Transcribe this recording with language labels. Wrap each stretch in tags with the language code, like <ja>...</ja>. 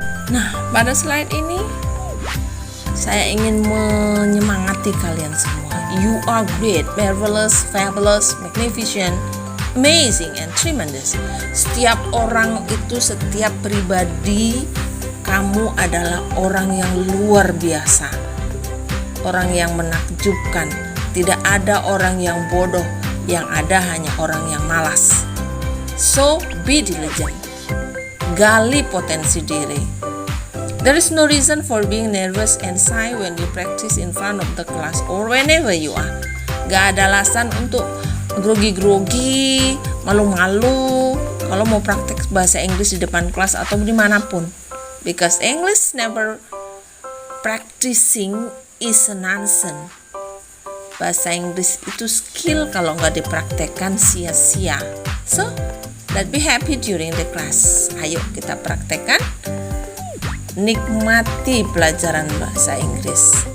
<id>Nah, pada slide ini saya ingin menyemangati kalian semua.</id> <en>You are great, marvelous, fabulous, magnificent, amazing, and tremendous.</en> <id>Setiap orang itu, setiap pribadi, kamu adalah orang yang luar biasa, orang yang menakjubkan. Tidak ada orang yang bodoh, yang ada hanya orang yang malas.</id> <en>So, be diligent.</en> <id>Gali potensi diri.</id> <en>There is no reason for being nervous and shy when you practice in front of the class or whenever you are.</en> <id>Gak ada alasan untuk grogi-grogi, malu-malu kalau mau praktek bahasa Inggris di depan kelas atau dimanapun.</id> <en>Because English never practicing is a nonsense.</en> <id>Bahasa Inggris itu skill, kalau nggak dipraktekkan sia-sia.</id> <en>So, let's be happy during the class.</en> <id>Ayo kita praktekkan. Nikmati pelajaran bahasa Inggris.</id>